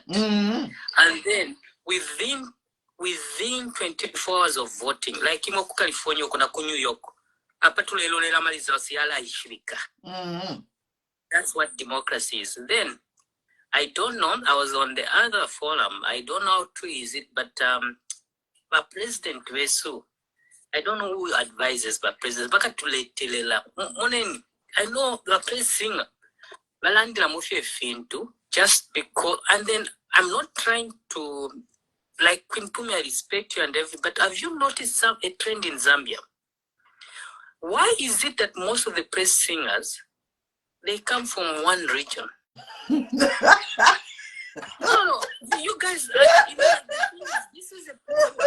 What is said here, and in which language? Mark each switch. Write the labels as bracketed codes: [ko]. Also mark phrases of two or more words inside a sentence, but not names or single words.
[en] And then within 24 hours of voting, like in California, New York, that's what democracy is. Then I don't know. I was on the other forum. I don't know how true is it, but President Vesu, I don't know who advises, but President I know the press singer. [bem] balandira mufye fintu [en] just because, and then I'm not trying to, like Queen Pumi, I respect you and everything, but have you noticed a trend in Zambia? Why is it that most of the praise singers, they come from one region? No, you guys, you know, this is a problem.